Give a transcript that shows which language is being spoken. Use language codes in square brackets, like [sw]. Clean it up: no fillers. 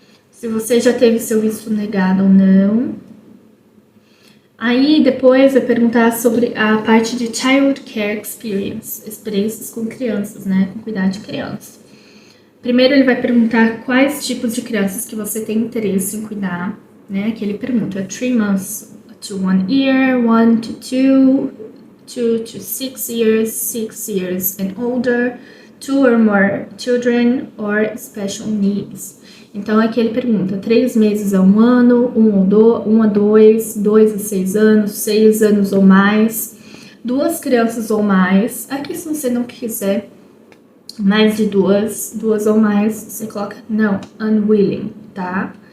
[pt] Se você já teve seu visto negado ou não. Aí depois vai perguntar sobre a parte de Child Care Experience, experiências com crianças, né? Com cuidar de crianças. Primeiro ele vai perguntar quais tipos de crianças que você tem interesse em cuidar, né? Aqui ele pergunta [en] 3 months to 1 year, 1 to 2 to 6 years, 6 years and older, 2 or more children or special needs. [pt] Então aqui ele pergunta 3 meses a 1 ano, 1 a 2, 2 a 6 anos, 6 anos ou mais, 2 crianças ou mais. Aqui se você não quiser mais de 2 ou mais, você coloca não, unwilling, tá?